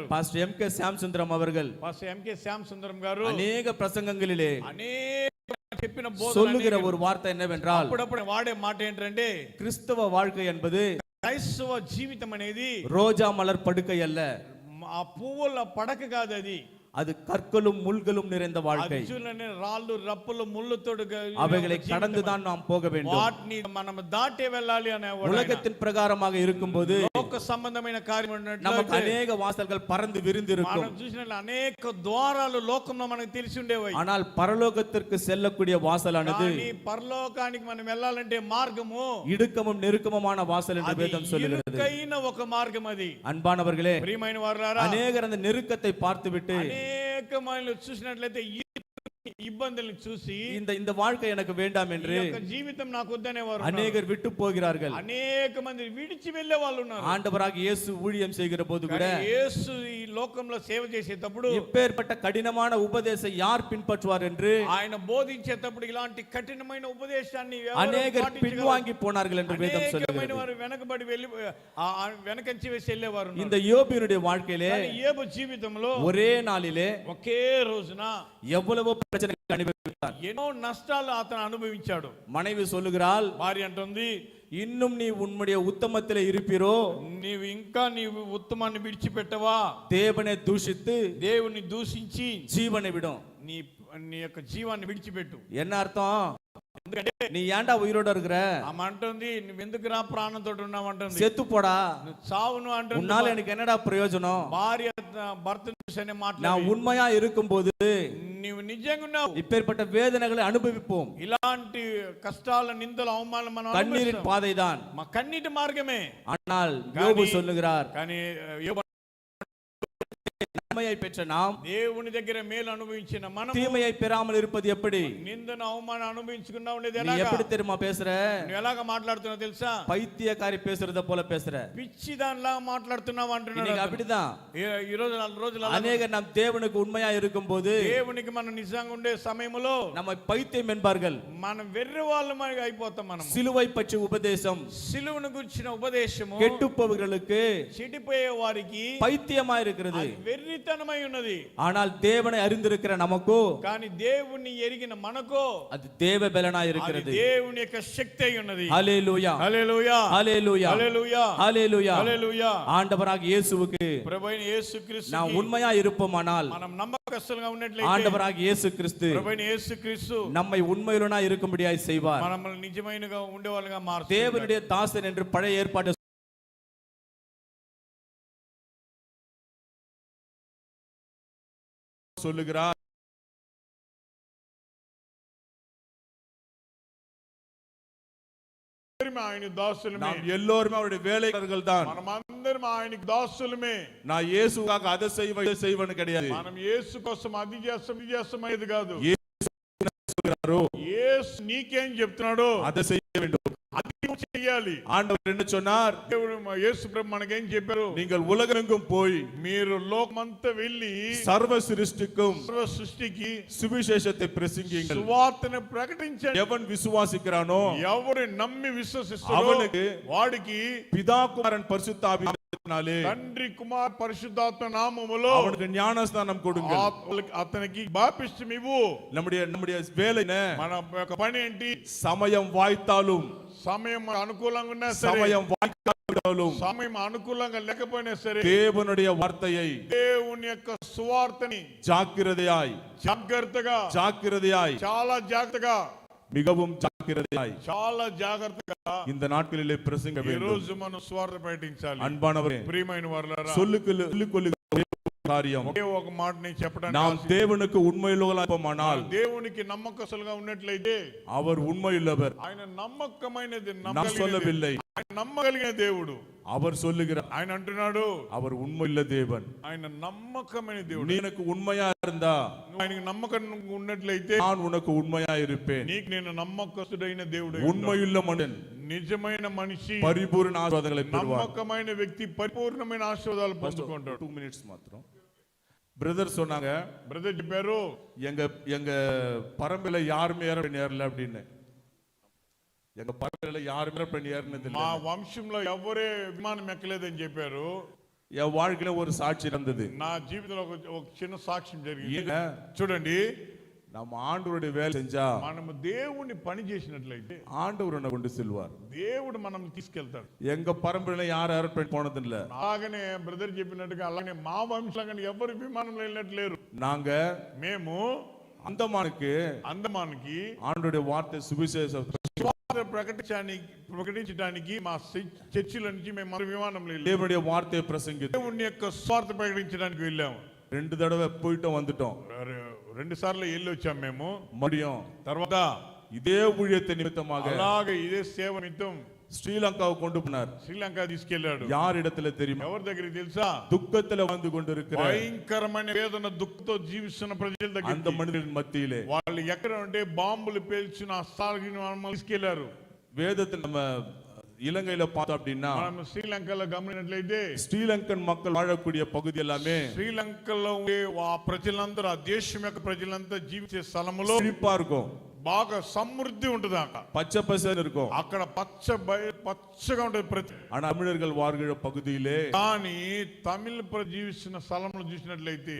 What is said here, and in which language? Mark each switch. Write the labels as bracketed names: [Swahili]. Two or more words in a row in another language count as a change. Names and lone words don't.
[Tamil] பாஸ்டர் எம்.கே. శ్యామసుందరం அவர்கள் [Telugu] పాస్టర్ ఎంకే శ్యామసుందరం గారు [Tamil] அநேக பிரசங்கங்களிலே [Telugu] అనేక చెప్పిన [Tamil] சொல்லுகிற [Telugu] బోధనలు [Tamil] ஒரு வார்த்தை என்னவென்றால், [Telugu] అప్పుడప్పుడు వాడే మాట ఏంటంటే, [Tamil] கிறிஸ்தவ வாழ்க்கை என்பது [Telugu] క్రైస్తవ జీవితం అనేది [Tamil] ரோஜா மலர் படுக்கை அல்ல, [Telugu] ఆ పువ్వుల పడక కాదు, అది [Tamil] அது கற்களும் முள்களும் நிறைந்த வாழ்க்கை. [Telugu] అచ్చులని రాళ్ళు రప్పులు ముళ్ళుతోడు [Tamil] அவைகளை கடந்துதான் நாம் போக வேண்டும். [Telugu] వాటిని మనం దాటే వెళ్ళాలి అనే [Tamil] உலகத்தின் பிரகாரமாக இருக்கும்போது [Telugu] లోక సంబంధమైన కార్యం [Tamil] நமக்கு அநேக வாசல்கள் பறந்து விரிந்து இருக்கும். [Telugu] మనం చూసినట్లు అనేక ద్వారాలు లోకంలో మనకు తెలిసి ఉండేవి. [Tamil] ஆனால் பரலோகத்திற்கு செல்லக்கூடிய வாசலானது [Telugu] కానీ పరలోకానికి మనం వెళ్ళాలంటే మార్గము [Tamil] இடுக்கமும் நெருக்கமுமான வாசல் என்று வேதம் சொல்லுகிறது. [Telugu] ఇరుకైన ఒక మార్గం అది. [Tamil] அன்பானவர்களே, [Telugu] ప్రియమైన వారలారా, [Tamil] அநேகர் அந்த நெருக்கத்தை பார்த்துவிட்டு [Telugu] అనేక మంది చూసినట్లయితే ఇబ్బందులను చూసి [Tamil] இந்த வாழ்க்கை எனக்கு வேண்டாம் என்று [Telugu] జీవితం నాకు వద్దనేవారు [Tamil] அநேகர் விட்டு போகிறார்கள். [Telugu] అనేక మంది విడిచి వెళ్ళే వాళ్ళు ఉన్నారు. [Tamil] ஆண்டவராக இயேசு ஊழியம் செய்கிற போது கூட, [Telugu] యేసు ఈ లోకంలో సేవ చేసేటప్పుడు [Tamil] இப்பேற்பட்ட கடினமான உபதேசத்தை யார் பின்பற்றுவார் என்று [Telugu] ఆయన బోధించేటప్పుడు ఇలాంటి కఠినమైన ఉపదేశాన్ని [Tamil] அநேகர் பின்வாங்கி போனார்கள் என்று வேதம் சொல்லுகிறது. [Telugu] వారు వెనకబడి వెళ్ళి వెనకంచి వేసి వెళ్ళేవారు. [Tamil] இந்த யோபினுடைய வாழ்க்கையிலே [Telugu] యోబు జీవితంలో [Tamil] ஒரே நாளிலே [Telugu] ఒకే రోజున [Tamil] எவ்வளவோ பிரச்சனைகள் அனுபவித்தார். [Telugu] ఎన్నో నష్టాలు అతను అనుభవించాడు. [Tamil] மனைவி சொல்லுகிறாள், [Telugu] భార్య అంటుంది, [Tamil] இன்னும் நீ உன்னுடைய உத்தமத்திலே இருப்பீரோ, [Telugu] నీవు ఇంకా నీవు ఉత్తమాన్ని విడిచిపెట్టవా, [Tamil] தேவனை தூஷித்து [Telugu] దేవుని దూషించి [Tamil] ஜீவனை விடும். [Telugu] నీ నీ యొక్క జీవాన్ని విడిచిపెట్టు. [Tamil] என்ன அர்த்தம்? [Telugu] ఎందుకంటే [Tamil] நீ ஏன்டா உயிரோட இருக்கிற? [Telugu] ఆమె అంటుంది, నువ్వు ఎందుకురా ప్రాణంతో ఉన్నావు అంటుంది. [Tamil] செத்து போடா, [Telugu] నువ్వు చావును అంటుంది. [Tamil] உன்னால எனக்கு என்னடா பிரயோஜனம்? [Telugu] భార్య భర్తను చూసనే [Tamil] நான் [Telugu] మాట్లాడి, [Tamil] உண்மையா இருக்கும்போது [Telugu] నీవు నిజంగా ఉన్నావు, [Tamil] இப்பேற்பட்ட வேதனைகளை அனுபவிப்போம். [Telugu] ఇలాంటి కష్టాల నిందల అవమానం మనం [Tamil] கண்ணீரின் பாதைதான். [Telugu] మా కన్నీటి మార్గమే. [Tamil] ஆனால் யோபு சொல்லுகிறார், [Telugu] కానీ యోబు [Tamil] நன்மையை பெற்ற நாம் [Telugu] దేవుని దగ్గర మేలు అనుభవించిన మనం [Tamil] தீமையை பெறாமல் இருப்பது எப்படி? [Telugu] నిందన అవమానం అనుభవించుకున్నా ఉండేది [Tamil] நீ [Telugu] ఎలాగా? [Tamil] எப்படி தெரியுமா பேசுற? [Telugu] నువ్వు ఎలాగా మాట్లాడుతున్నావు తెలుసా? [Tamil] பைத்தியக்காரி பேசுறத போல பேசுற. [Telugu] పిచ్చి దానిలా మాట్లాడుతున్నావు అంటున్నాడు. [Tamil] இன்னைக்கு அப்படிதான். [Telugu] ఈ రోజు 4 రోజులు [Tamil] அநேகர் நாம் தேவனுக்கு உண்மையா இருக்கும்போது [Telugu] దేవునికి మనం నిజంగా ఉండే సమయంలో [Tamil] நம்மை பைத்தியம் என்பார்கள். [Telugu] మనం వెర్రి వాళ్ళమై అయిపోతాం. మనం [Tamil] சிலுவை பற்றி உபதேசம் [Telugu] సిలువను గురించిన ఉపదేశము [Tamil] கெட்டுப்பவர்களுக்கு [Telugu] చెడిపోయే వారికి [Tamil] பைத்தியமா இருக்கிறது. [Telugu] వెర్రితనమై ఉన్నది. [Tamil] ஆனால் தேவனை அறிந்திருக்கிற நமக்கோ [Telugu] కానీ దేవుణ్ణి ఎరిగిన మనకో [Tamil] அது தேவ பலனா இருக்கிறது. [Telugu] దేవుని యొక్క శక్తి అయి ఉన్నది. [Tamil] ஹல்லேலூயா, [Telugu] హల్లెలూయా, [Tamil] ஹல்லேலூயா, [Telugu] హల్లెలూయా, [Tamil] ஹல்லேலூயா. [Telugu] హల్లెలూయా. [Tamil] ஆண்டவராக இயேசுவுக்கு [Telugu] ప్రభువైన యేసుక్రీస్తు [Tamil] நாம் உண்மையா இருப்போமானால், [Telugu] మనం నమ్మకస్తులుగా ఉన్నట్లయితే [Tamil] ஆண்டவராக இயேசு கிறிஸ்து [Telugu] ప్రభువైన యేసుక్రీస్తు [Tamil] நம்மை உண்மையுள்ளனா இருக்கும்படியாய் செய்வார். [Telugu] మనల్ని నిజమైనగా ఉండేవాళ్ళుగా మారుస్తాడు. [Tamil] தேவனுடைய தாசன் என்று பழைய ஏற்பாட்டு சொல்லுகிறார். [Telugu] ఆయన దాసులమే. [Tamil] நாம் எல்லோருமே அவருடைய வேலைக்காரர்கள் தான். [Telugu] మనమందరం ఆయనకి దాసులమే. [Tamil] நான் இயேசுக்காக அதை செய்வேன் இதை செய்வேன்னு கிடையாது. [Telugu] మనం యేసు కోసం అది చేస్తాం ఇది చేస్తాం అనేది కాదు. [Tamil] சொல்கிறாரோ [Telugu] యేసు నీకేం చెప్తున్నాడో [Tamil] அதை செய்ய வேண்டும். [Telugu] అది నువ్వు చెయ్యాలి. [Tamil] ஆண்டவர் என்ன சொன்னார்? [Telugu] దేవుడు యేసు ప్రభు మనకేం చెప్పారు? [Tamil] நீங்கள் உலகெங்கும் போய் [Telugu] మీరు లోకమంతా వెళ్ళి [Tamil] சர்வ சிருஷ்டிக்கும் [Telugu] సర్వ సృష్టికి [Tamil] சுவிசேஷத்தை பிரசங்கியுங்கள். [Telugu] సువార్తను ప్రకటించండి. [Tamil] எவன் விசுவாசிக்கிறானோ [Telugu] ఎవరు నమ్మి విశ్వసిస్తారో [Tamil] அவனுக்கு [Telugu] వాడికి [Tamil] பிதா குமாரன் பரிசுத்த ஆவியினாலே [Telugu] తండ్రి కుమార్ పరిశుద్ధాత్మ నామములో [Tamil] அவனுக்கு ஞானஸ்நானம் கொடுங்கள். [Telugu] అతనికి బాప్తిస్మం ఇవ్వు. [Tamil] நம்முடைய வேலை என்ன? [Telugu] మన యొక్క పని ఏంటి? [Tamil] சமயம் வாய்த்தாலும் [Telugu] సమయం అనుకూలంగా ఉన్నా సరే, [Tamil] சமயம் வாய்க்காவிட்டாலும் [Telugu] సమయం అనుకూలంగా లేకపోయినా సరే, [Tamil] தேவனுடைய வார்த்தையை [Telugu] దేవుని యొక్క సువార్తని [Tamil] ஜாக்கிரதையாய் [Telugu] జాగ్రత్తగా చాలా జాగ్రత్తగా [Tamil] மிகவும் ஜாக்கிரதையாய் [Telugu] చాలా జాగ్రత్తగా [Tamil] இந்த நாட்களிலே பிரசங்க [Telugu] ఈ [Tamil] வேண்டும். [Telugu] రోజు మనం సువార్త ప్రకటించాలి. [Tamil] அன்பானவரே, [Telugu] ప్రియమైన వారలారా, [Tamil] சொல்லுக்கொள்ளுகிற காரியம் [Telugu] ఒకే ఒక మాట నేను చెప్పడానికి [Tamil] நாம் [Telugu] ఆశ- [Tamil] தேவனுக்கு உண்மையுள்ளவர்களானால் [Telugu] దేవునికి నమ్మకస్తులుగా ఉన్నట్లయితే [Tamil] அவர் உண்மையுள்ளவர் [Telugu] ఆయన నమ్మకమైనది [Tamil] நான் [Telugu] నమ్మగలిగిన [Tamil] சொல்லவில்லை [Telugu] ఆయన నమ్మగలిగిన దేవుడు [Tamil] அவர் சொல்லுகிறார் [Telugu] ఆయన అంటున్నాడు [Tamil] அவர் உண்மையுள்ள தேவன் [Telugu] ఆయన నమ్మకమైన దేవుడు [Tamil] நீ எனக்கு உண்மையா இருந்தா [Telugu] నువ్వు ఆయనకి నమ్మకం ఉన్నట్లయితే [Tamil] நான் உனக்கு உண்மையா இருப்பேன் [Telugu] నీకు నేను నమ్మకస్తుడైన దేవుడు [Tamil] உண்மையுள்ள மனிதன் [Telugu] నిజమైన మనిషి [Tamil] பரிபூர்ண ஆசீர்வாதங்களை பெறுவார் [Telugu] నమ్మకమైన వ్యక్తి పరిపూర్ణమైన ఆశీర్వాదాలు పొందుకుంటాడు [Tamil] 2 minutes மாத்திரம் பிரதர் சொன்னாங்க [Telugu] బ్రదర్ చెప్పారు [Tamil] எங்க எங்க பரம்பில யாருமே ஏறல அப்படின்னு எங்க பரம்பில யாருமே ஏறினது [Telugu] మా వంశంలో ఎవరే విమానం ఎక్కలేదని చెప్పారు [Tamil] என் வாழ்க்கையில ஒரு சாட்சி நடந்தது [Telugu] నా జీవితంలో ఒక చిన్న సాక్ష్యం జరిగింది [Tamil] ஏங்க [Telugu] చూడండి [Tamil] நம்ம ஆண்டவருடைய வேலை செஞ்சா [Telugu] మనము దేవుని పని చేసినట్లయితే [Tamil] ஆண்டவர் உன்னை கொண்டு செல்வார் [Telugu] దేవుడు మనం తీసుకెళ్తాడు [Tamil] எங்க பரம்பரையில யாரும் ஏரோப்ளேன் போனது இல்ல [Telugu] అలాగనే బ్రదర్ చెప్పినట్టుగా అలాగే మా వంశంలో ఎవరు విమానంలో వెళ్ళినట్టు లేరు [Tamil] நாங்க [Telugu] మేము [Tamil] அந்தமானுக்கு [Telugu] అందమానికి [Tamil] ஆண்டவருடைய வார்த்தை சுவிசேஷம் [Telugu] సువార్త ప్రకటించడానికి మా చర్చిల నుంచి మేము మన విమానంలో వెళ్ళాము. [Tamil] தேவனுடைய வார்த்தையை பிரசங்கித்து [Telugu] దేవుని యొక్క స్వార్థ ప్రకటించడానికి వెళ్ళాము [Tamil] 2 தடவை போயிட்டு வந்துட்டோம் [Telugu] 2 సార్లు వెళ్ళి వచ్చాం మేము [Tamil] மறுபடியும் [Telugu] తర్వాత [Tamil] இதே ஊழியத்தை நிமித்தமாக [Telugu] అలాగే ఇదే సేవ నిమిత్తం [Tamil] ஸ்ரீலங்காவை கொண்டு போனார் [Telugu] శ్రీలంక తీసుకెళ్లాడు [Tamil] யார் இடத்துல தெரியுமா [Telugu] ఎవరి దగ్గరికి తెలుసా [Tamil] துக்கத்துல வாழ்ந்து கொண்டிருக்கிற [Telugu] భయంకరమైన వేదన దుఃఖంతో జీవిస్తున్న ప్రజల దగ్గర [Tamil] அந்த மனிதர்கள் மத்தியிலே [Telugu] వాళ్ళు ఎక్కడ ఉంటే బాంబులు పేల్చిన స్థలానికి తీసుకెళ్లారు [Tamil] வேதத்தை நம்ம இலங்கையில பார்த்தோம் அப்படின்னா [Telugu] మనం శ్రీలంకలో గమనించినట్లయితే [Tamil] ஸ்ரீலங்கன் மக்கள் வாழக்கூடிய பகுதி எல்லாமே [Telugu] శ్రీలంకలో ఉండే ఆ ప్రజలందరూ ఆ దేశం యొక్క ప్రజలంతా జీవించే స్థలములో [Tamil] செழிப்பா இருக்கும் [Telugu] బాగా సమృద్ధి ఉంటుంది అక్కడ [Tamil] பச்சை பசேன்னு இருக்கும் [Telugu] అక్కడ పచ్చగా ఉంటుంది ప్రతి [Tamil] ஆனா தமிழர்கள் வாழ்கிற பகுதியிலே [Telugu] కానీ తమిళ జీవిస్తున్న స్థలంలో చూసినట్లయితే